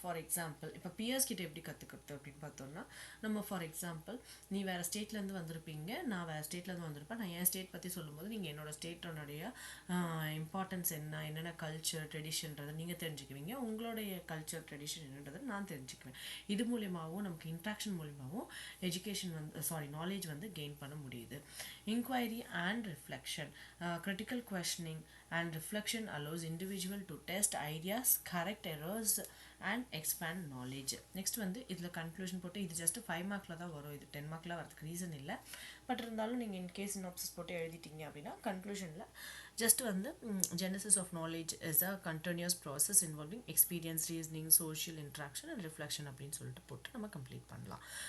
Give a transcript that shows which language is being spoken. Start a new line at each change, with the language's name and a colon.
Tamil: For example இப்போ piers கிட்ட எப்படி கற்றுக்கிறது அப்படின்னு பார்த்தோம்னா, நம்ம ஃபார் எக்ஸாம்பிள் நீ வேறு ஸ்டேட்லேருந்து வந்திருப்பீங்க, நான் வேறு ஸ்டேட்லேருந்து வந்திருப்பேன். நான் என் ஸ்டேட் பற்றி சொல்லும்போது நீங்கள் என்னோட ஸ்டேட்டோடைய இம்பார்ட்டன்ஸ் என்னென்ன கல்ச்சர் ட்ரெடிஷன்றதை நீங்கள் தெரிஞ்சுக்குவீங்க, உங்களுடைய கல்ச்சர் ட்ரெடிஷன் என்னன்றதை நான் தெரிஞ்சுக்குவேன். இது மூலியமாகவும் நமக்கு இன்ட்ராக்ஷன் மூலியமாகவும் எஜுகேஷன் வந்து நாலேஜ் வந்து கெயின் பண்ண முடியுது.
English: Inquiry and reflection, critical questioning and reflection allows individual to test ideas, correct errors and expand knowledge.
Tamil: Next வந்து இதில் கன்க்ளூஷன் போட்டு இது ஜஸ்ட் 5 மார்க்கில் தான் வரும், இது 10 மார்க்கில் வரதுக்கு ரீசன் இல்லை. பட் இருந்தாலும் நீங்கள் இன்கேஸ் சினாப்சிஸ் போட்டு எழுதிட்டீங்க அப்படின்னா கன்க்ளூஷனில் ஜஸ்ட் வந்து
English: genesis of knowledge is a continuous process involving experience, reasoning, social interaction and reflection
Tamil: அப்படின்னு சொல்லிட்டு போட்டு நம்ம கம்ப்ளீட் பண்ணலாம்.